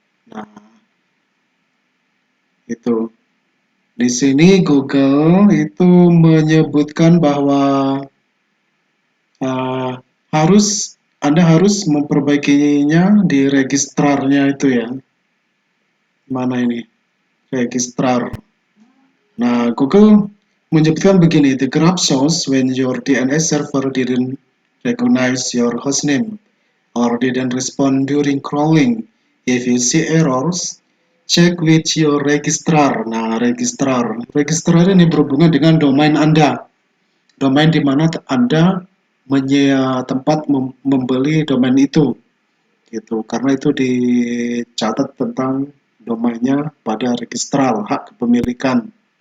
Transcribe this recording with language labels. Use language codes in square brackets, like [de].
[id] Nah, itu. Di sini Google itu menyebutkan bahwa uh, Anda harus memperbaikinya di registrarnya itu ya. Mana ini? Registrar. [en] Nah, Google menyebutkan begini, the graph shows when your DNS server didn't recognize your hostname or didn't respond during crawling. If you see errors, check with your registrar. [id] Nah, registrar. Registrar ini berhubungan dengan domain Anda. Domain di mana Anda tempat membeli domain itu. Gitu. Karena itu dicatat tentang domainnya pada registrar, hak kepemilikan.